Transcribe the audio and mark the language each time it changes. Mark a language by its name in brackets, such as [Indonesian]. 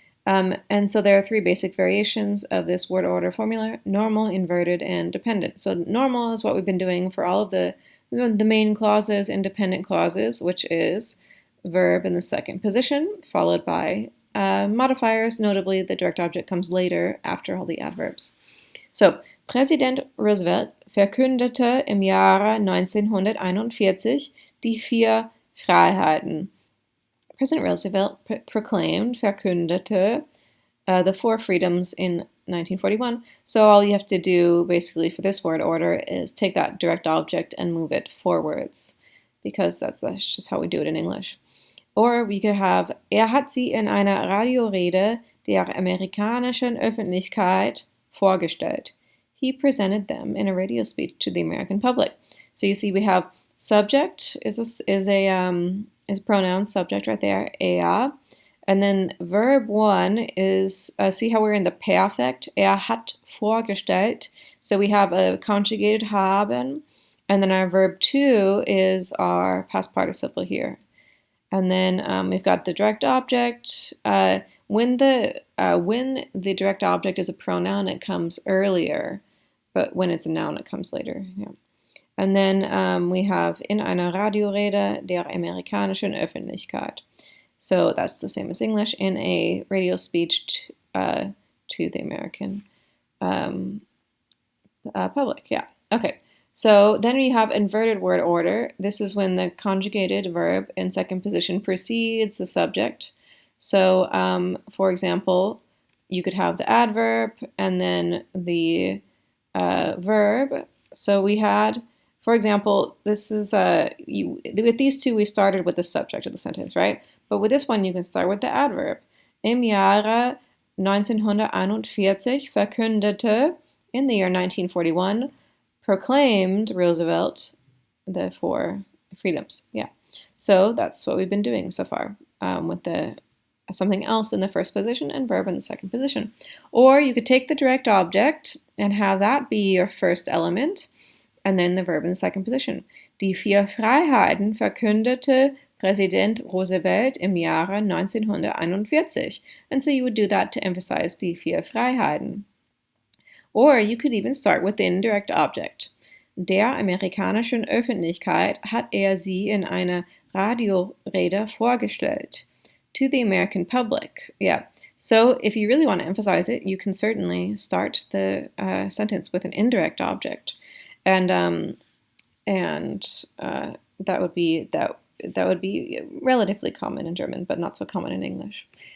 [English] And so there are three basic variations of this word order formula: normal, inverted, and dependent. So normal is what we've been doing for all of the main clauses, independent clauses, which is verb in the second position, followed by modifiers. Notably, the direct object comes later after all the adverbs. [German] So, Präsident Roosevelt verkündete im Jahre 1941 die 4 Freiheiten. [English] President Roosevelt proclaimed, verkündete, the 4 freedoms in 1941. So all you have to do basically for this word order is take that direct object and move it forwards, because that's just how we do it in English. Or we could have, [German] hat sie in einer Radiorede der amerikanischen Öffentlichkeit vorgestellt. [English] He presented them in a radio speech to the American public. So you see we have subject is a pronoun subject right there, er. And then verb 1 is, see how we're in the perfect, [German] hat vorgestellt. [English] So we have a conjugated haben. And then our verb 2 is our past participle here. And then we've got the direct object. When the direct object is a pronoun, it comes earlier, but when it's a noun, it comes later. Yeah. And then we have [German] in einer Radiorede der amerikanischen Öffentlichkeit. [English] So that's the same as English, in a radio speech to the American public. Yeah. Okay. So then we have inverted word order. This is when the conjugated verb in second position precedes the subject. So, for example, you could have the adverb and then the verb. So we had, for example, this is with these two we started with the subject of the sentence, right? But with this one you can start with the adverb. [German] Im Jahre 1941 verkündete, [English] in the year 1941, proclaimed Roosevelt the four freedoms. Yeah. So that's what we've been doing so far with the something else in the first position and verb in the second position. Or you could take the direct object and have that be your first element and then the verb in the second position. [German] Die vier Freiheiten verkündete Präsident Roosevelt im Jahre 1941. [English] And so you would do that to emphasize [German] die vier Freiheiten. [English] Or you could even start with the indirect object. [German] Der amerikanischen Öffentlichkeit hat sie in einer Radiorede vorgestellt. [English] To the American public. Yeah. So if you really want to emphasize it, you can certainly start the sentence with an indirect object, and that would be relatively common in German, but not so common in English.